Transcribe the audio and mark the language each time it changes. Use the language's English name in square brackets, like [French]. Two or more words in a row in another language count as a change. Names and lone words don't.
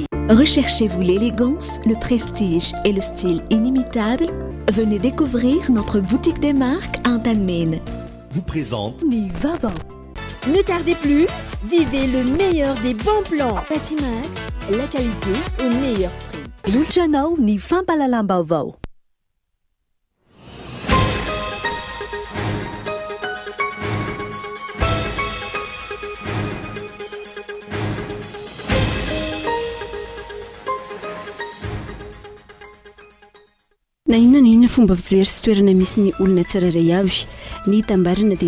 [French] Recherchez-vous l'élégance, le prestige et le style inimitable? Venez découvrir notre boutique des marques à Antalmène. Vous présente Nivava. Ne tardez plus, vivez le meilleur des bons plans. Patimax, la qualité au meilleur prix. [Malagasy] Luciano ni Fampalalambavao. Na inona fomba fijery sy toerana misy ny olona tsirairay avy ny tambarana dia